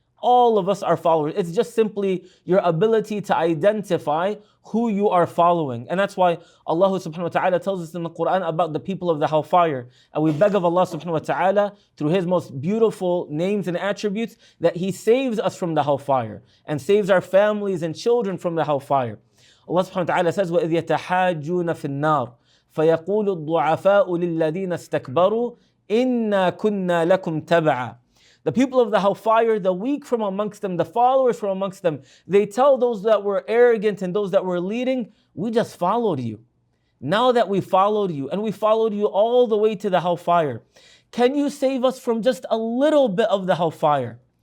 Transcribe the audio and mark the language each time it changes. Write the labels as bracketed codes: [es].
[en] All of us are followers. It's just simply your ability to identify who you are following. And that's why Allah subhanahu wa ta'ala tells us in the Quran about the people of the hellfire. And we beg of Allah subhanahu wa ta'ala through His most beautiful names and attributes that He saves us from the hellfire and saves our families and children from the hellfire. [ar] Allah subhanahu wa ta'ala says, وَإِذْ يَتَحَاجُّونَ فِي النَّارِ فَيَقُولُ الضُّعَفَاءُ لِلَّذِينَ اسْتَكْبَرُوا إِنَّا كُنَّا لَكُمْ تَبَعًا. [en] The people of the hellfire, the weak from amongst them, the followers from amongst them, they tell those that were arrogant and those that were leading, we just followed you. Now that we followed you, and we followed you all the way to the hellfire, can you save us from just a little bit of the hellfire?